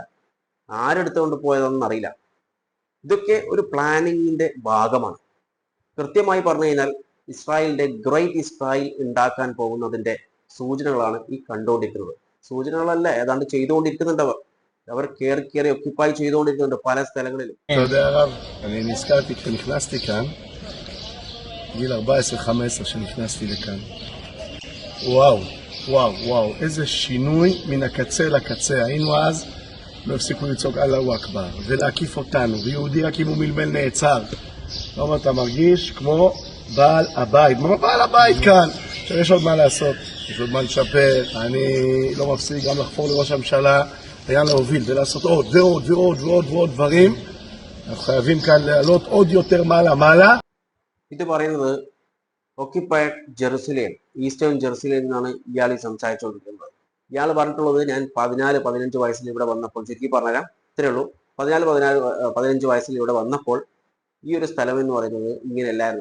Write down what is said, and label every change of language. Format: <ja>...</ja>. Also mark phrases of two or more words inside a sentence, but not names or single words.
<ml>ആരെടുത്തുകൊണ്ട് പോയതെന്ന് അറിയില്ല. ഇതൊക്കെ ഒരു പ്ലാനിങ്ങിന്റെ ഭാഗമാണ്. കൃത്യമായി പറഞ്ഞു കഴിഞ്ഞാൽ ഇസ്രായേലിന്റെ ഗ്രേറ്റ് ഇസ്രായേൽ ഉണ്ടാക്കാൻ പോകുന്നതിന്റെ സൂചനകളാണ് ഈ കണ്ടുകൊണ്ടിരിക്കുന്നത്. സൂചനകളല്ല, ഏതാണ്ട് ചെയ്തുകൊണ്ടിരിക്കുന്നുണ്ട്. അവർ കയറി ഒക്യുപ്പൈ ചെയ്തുകൊണ്ടിരിക്കുന്നുണ്ട് പല സ്ഥലങ്ങളിലും.</ml> <he>גיל 14-15 שנכנסתי לכאן. וואו, וואו, וואו, איזה שינוי מן הקצה לקצה. היינו אז, לא הפסיקו לצעוק</he> <ar>الله أكبر,</ar> <he>ולהקיף אותנו, ויהודי רק אם הוא מלמל נעצר. לא, אתה מרגיש כמו בעל הבית. מה בעל הבית כאן? עכשיו יש עוד מה לעשות, יש עוד מה לשפר. אני לא מפסיק גם לחפור לראש הממשלה, היה להוביל ולעשות עוד ועוד ועוד ועוד ועוד דברים. אנחנו חייבים כאן לעלות עוד יותר מעלה.</he> <ml>ഇത് പറയുന്നത് ഒക്യുപ്പൈഡ് ജെറുസലേം, ഈസ്റ്റേൺ ജെറുസലേം എന്നാണ് ഇയാൾ സംസാരിച്ചുകൊണ്ടിരിക്കുന്നത്. ഇയാൾ പറഞ്ഞിട്ടുള്ളത്, ഞാൻ 14-15 വയസ്സിൽ ഇവിടെ വന്നപ്പോൾ, ചുരുക്കി പറഞ്ഞുതരാം, ഇത്രയേ ഉള്ളൂ, 14-15 വയസ്സിൽ ഇവിടെ വന്നപ്പോൾ ഈ ഒരു സ്ഥലം എന്ന് പറയുന്നത് ഇങ്ങനെയല്ലായിരുന്നു.</ml>